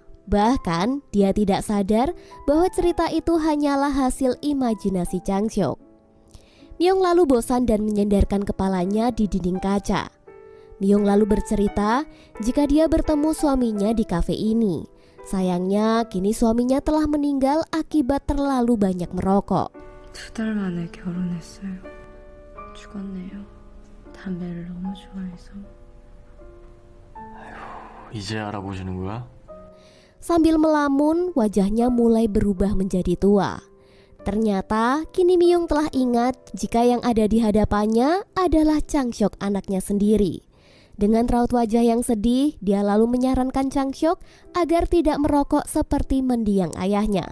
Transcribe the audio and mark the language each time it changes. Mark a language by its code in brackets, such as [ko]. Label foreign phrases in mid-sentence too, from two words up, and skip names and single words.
[id] Bahkan, dia tidak sadar bahwa cerita itu hanyalah hasil imajinasi Changseok. Myung lalu bosan dan menyandarkan kepalanya di dinding kaca. Myung lalu bercerita jika dia bertemu suaminya di kafe ini. Sayangnya, kini suaminya telah meninggal akibat terlalu banyak merokok. [ko] 2달 만에 결혼했어요. 죽었네요. 담배를 너무 좋아해서. 이제 알아보시는 거야? [id] Sambil melamun, wajahnya mulai berubah menjadi tua. Ternyata kini Myung telah ingat jika yang ada di hadapannya adalah Changseok, anaknya sendiri. Dengan raut wajah yang sedih, dia lalu menyarankan Changseok agar tidak merokok seperti mendiang ayahnya.